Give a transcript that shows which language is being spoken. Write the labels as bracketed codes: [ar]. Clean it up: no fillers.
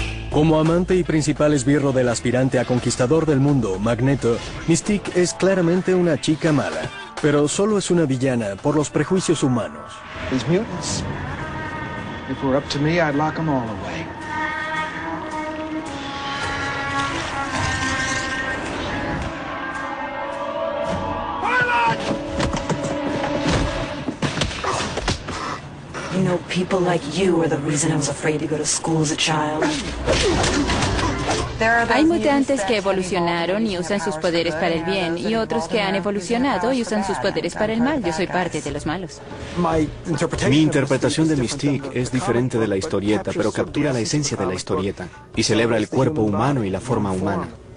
[es] Como amante y principal esbirro del aspirante a conquistador del mundo, Magneto, Mystique es claramente una chica mala, pero solo es una villana por los prejuicios humanos. [en] These mutants. If it were up to me, I'd lock them all away. You know, people like you are the reason I was afraid to go to school as a child. [es] Hay mutantes que evolucionaron y usan sus poderes para el bien, y otros que han evolucionado y usan sus poderes para el mal. Yo soy parte de los malos. Mi interpretación de Mystique es diferente de la historieta, pero captura la esencia de la historieta y celebra el cuerpo humano y la forma humana.